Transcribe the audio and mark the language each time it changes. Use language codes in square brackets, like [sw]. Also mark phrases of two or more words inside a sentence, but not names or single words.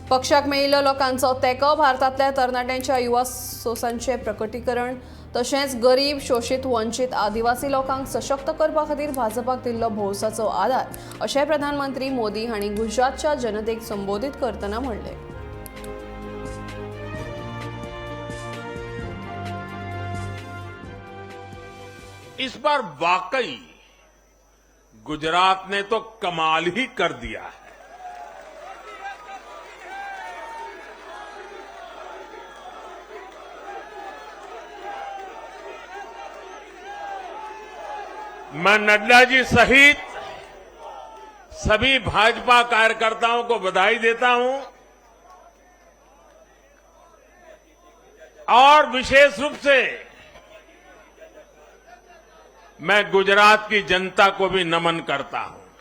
[kok] पक्षाक मेळिल्लो लोकांचो तेंको, भारतांतल्या तरणाट्यांच्या युवा सोसांचें प्रकटीकरण तशेंच गरीब, शोषित, वंचित, आदिवासी लोकांक सशक्त करपा खातीर भाजपाक दिल्लो भौसाचो आदार अशें प्रधानमंत्री मोदी हांणी गुजरातच्या जनतेक संबोधीत करतना म्हणलें। [hi] इस बार वाकई गुजरात ने तो कमाल ही कर दिया है। मैं नड्डा जी सहित सभी भाजपा कार्यकर्ताओं को बधाई देता हूं और विशेष रूप से मैं गुजरात की जनता को भी नमन करता हूं।